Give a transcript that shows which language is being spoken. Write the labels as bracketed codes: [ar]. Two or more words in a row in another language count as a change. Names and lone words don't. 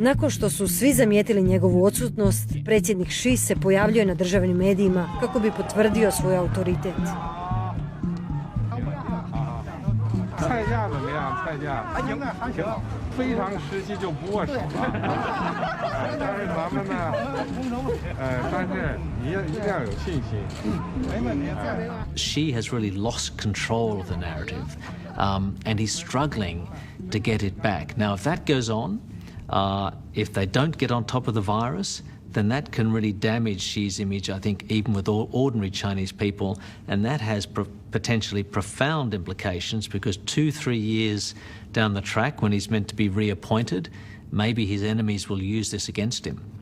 [hr] Nakon što su svi zamijetili njegovu odsutnost, predsjednik Xi se pojavljuje na državnim medijima kako bi potvrdio svoj autoritet. [zh] 菜价怎么样？菜价应该还行，非常时期就不握手了。但是咱们呢，但是你一定要有信心。没问题。 [en] Xi has really lost control of the narrative, and he's struggling to get it back. Now, if that goes on, If they don't get on top of the virus, then that can really damage Xi's image, I think, even with ordinary Chinese people, and that has potentially profound implications because 2-3 years down the track, when he's meant to be reappointed, maybe his enemies will use this against him.